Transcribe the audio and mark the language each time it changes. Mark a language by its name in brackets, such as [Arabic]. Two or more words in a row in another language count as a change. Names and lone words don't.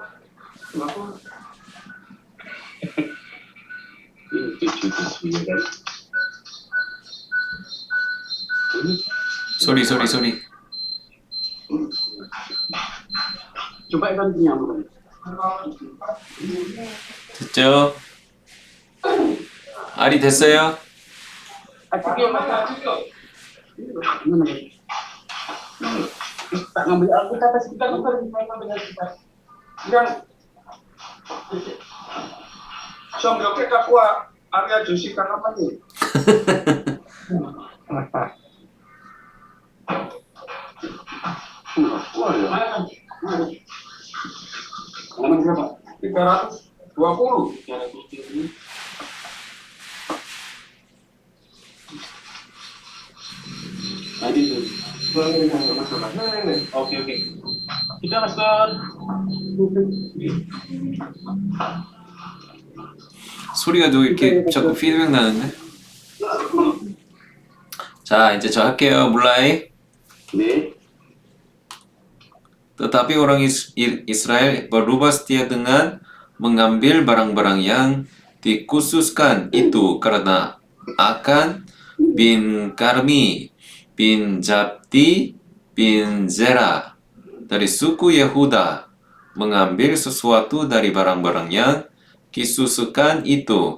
[Indonesian] Aku ini 7 ya kan? Ini Sorry. coba kan penyambung. [Korean] 됐죠? 아리 됐어요? [Indonesian] Ayo Mas. Tak ngambil Alkitab sebentar ngambil Alkitab. [Korean] Yang Som 이렇게 갖고 와. 아리아 주식 잠깐만요. [Indonesian] Halaman berapa? 320. Tadi tuh. Nih. Oke. Kita Master. [Korean] 소리가 또 이렇게 자꾸 피드백 나는데? 자, 이제 저 할게요. 물라이. 네. [Indonesian] Tetapi orang Israel berubah setia dengan mengambil barang-barang yang dikhususkan itu karena Akan bin Karmi bin Zabdi bin Zera dari suku Yehuda mengambil sesuatu dari barang-barang yang dikhususkan itu.